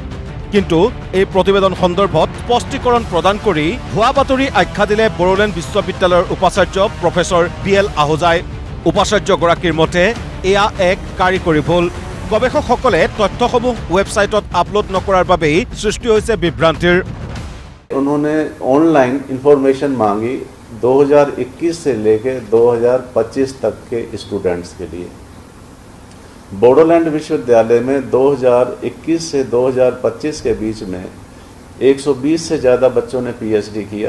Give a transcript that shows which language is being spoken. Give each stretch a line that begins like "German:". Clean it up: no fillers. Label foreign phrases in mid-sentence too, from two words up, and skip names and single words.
Assamese: কিন্তু এই প্ৰতিবেদন সন্দৰ্ভত স্পষ্টীকৰণ প্ৰদান কৰি ভুৱা বাতৰি আখ্যা দিলে বড়োলেণ্ড বিশ্ববিদ্যালয়ৰ উপাচাৰ্য প্ৰফেচৰ BL আহুজাই। উপাচাৰ্যগৰাকীৰ মতে এয়া এক কাৰিকৰী ভুল। গৱেষকসকলে তথ্যসমূহ ৱেবছাইটত আপলোড নকৰাৰ বাবেই সৃষ্টি হৈছে বিভ্ৰান্তিৰ।
Hindi: उन्होंने
English: online information
Hindi: मांगी 2021 से लेकर 2025 तक के स्टूडेंट्स के लिए। बोडोलैंड विश्वविद्यालय में 2021 से 2025 के बीच में 120 से ज़्यादा बच्चों ने PhD किया।